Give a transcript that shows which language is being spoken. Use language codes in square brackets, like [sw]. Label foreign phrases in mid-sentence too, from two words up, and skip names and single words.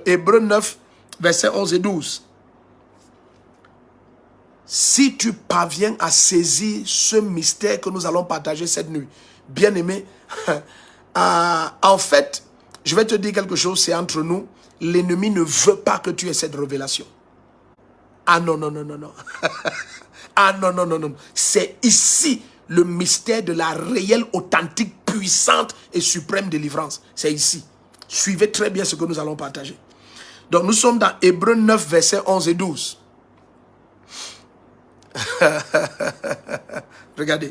[fr] Hébreux 9, verset 11 et 12. Si tu parviens à saisir ce mystère que nous allons partager cette nuit, bien aimé, en fait, je vais te dire quelque chose, c'est entre nous. L'ennemi ne veut pas que tu aies cette révélation. Ah non, non, non, non, non. Ah non, non, non, non. C'est ici le mystère de la réelle, authentique, puissante et suprême délivrance. C'est ici. Suivez très bien ce que nous allons partager. Donc nous sommes dans Hébreux 9, versets 11 et 12. Regardez.